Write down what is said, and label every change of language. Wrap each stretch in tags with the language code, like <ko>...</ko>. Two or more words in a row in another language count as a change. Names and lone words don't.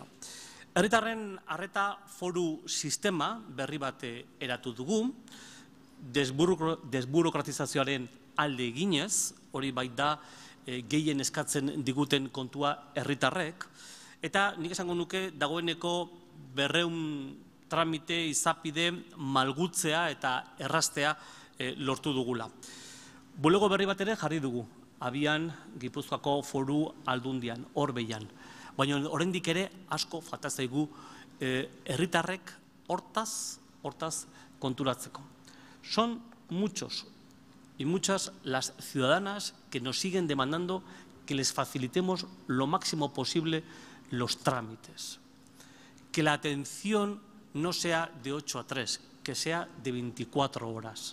<eu>Herritarren arreta foru sistema berri bat eratu dugu, desburokratizazioaren alde eginez, hori baita gehien eskatzen diguten kontua herritarrek, eta nik esango nuke dagoeneko 200 tramite izapide malgutzea eta erraztea lortu dugula. Bulego berri bat ere jarri dugu, abian Gipuzkoako Foru Aldundian, Orbeian. Baina oraindik ere asko falta zaigu herritarrek hortaz konturatzeko.</eu> <es>Son muchos y muchas las ciudadanas que nos siguen demandando que les facilitemos lo máximo posible los trámites. Que la atención no sea de 8 a 3, que sea de 24 horas.</es>